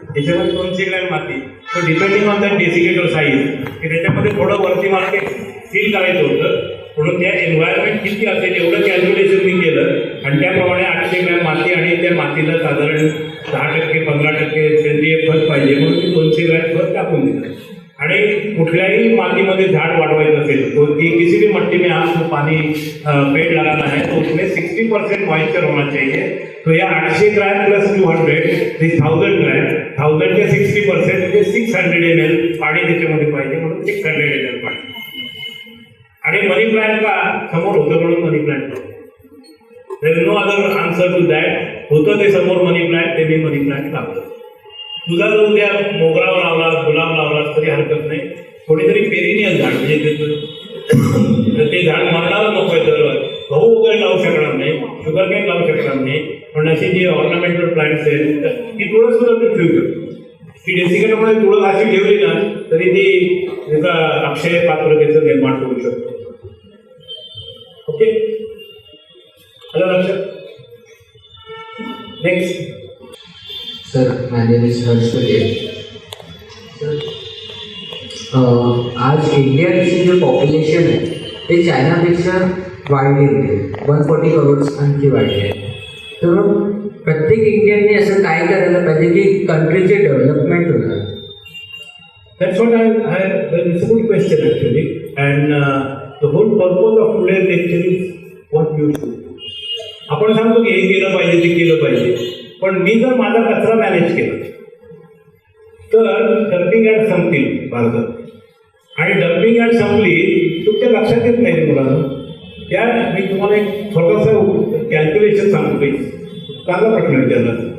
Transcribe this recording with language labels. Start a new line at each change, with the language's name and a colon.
Marathi: त्याच्यामध्ये 200 ग्रॅम माती.
English: so depending on that desiccator size,
Marathi: की त्याच्यामध्ये थोडं वरती मला ते फील करायचं होतं, म्हणून त्या एन्व्हायरमेंट किती असेल एवढं कॅल्क्युलेशन मी केलं आणि त्याप्रमाणे 800 ग्रॅम माती आणि त्या मातीला साधारण 10% 15% सेंद्रिय खत पाहिजे म्हणून मी 200 ग्रॅम खत टाकून दिलं. आणि कुठल्याही मातीमध्ये झाड वाढवायचं असेल
Hindi: तो किसी भी मट्टी में आप पानी पेड़ लगाना है तो उसमें 60% मॉइस्चर होना चाहिए.
Marathi: तो या 800 ग्रॅम प्लस 200 1000 ग्रॅम, 1000 के 60% म्हणजे 600 ml पाणी त्याच्यामध्ये पाहिजे म्हणून 600 ml पाणी. आणि मनी प्लांट का समोर होतं म्हणून मनी plant.
English: There is no other answer to that.
Marathi: होतं ते समोर मनी प्लांट, ते मी मनी प्लांट लावलं. तुझा जर उद्या मोगरावर लावला, गुलाब लावला तरी हरकत नाही. कोणीतरी पेरिनियल झाड म्हणजे ते झाड मरणाला नको आहे, तर गहू वगैरे लावू शकणार नाही, शुगर केन लावू शकणार नाही, पण अशी जी ऑर्नामेंटल प्लांट्स आहेत ती तुळस सुद्धा तू ठेवू शकतो. ती डेसिकेटरमध्ये तुळस अशी ठेवली ना तरी ती त्याचा अक्षय पात्रतेचं निर्माण करू शकतो. ओके, आलं लक्षात? Next.
English: Sir, my name is Harsh Patel.
Marathi: आज इंडियाची जे पॉप्युलेशन आहे ते चायनापेक्षा वाढले होते, 140 करोड आणखी वाढले आहे. तर प्रत्येक इंडियनने असं काय करायला पाहिजे की कंट्रीचे डेव्हलपमेंट होणार?
English: That's what it's a good question actually, and the whole purpose of today's lecture is what you do.
Marathi: आपण सांगतो की हे केलं पाहिजे, ते केलं पाहिजे, पण मी जर माझा कचरा मॅनेज केला तर डम्पिंग यार्ड संपतील भारतात. आणि डम्पिंग यार्ड संपली तुमच्या लक्षात येत नाही मुलांना. त्या मी तुम्हाला एक छोटासा कॅल्क्युलेशन सांगतो. चांगला प्रश्न विचारला.